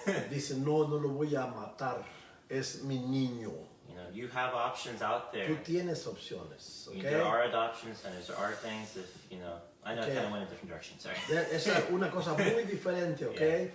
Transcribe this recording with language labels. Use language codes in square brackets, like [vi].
[es] dicen, no lo voy a matar, es mi niño. [en] You have options out there. [es] Tú tienes opciones, ¿ok? [en] There are adoption centers. There are things I know I kind of went in a different direction, sorry. [es] Esa es una cosa muy diferente, ¿ok?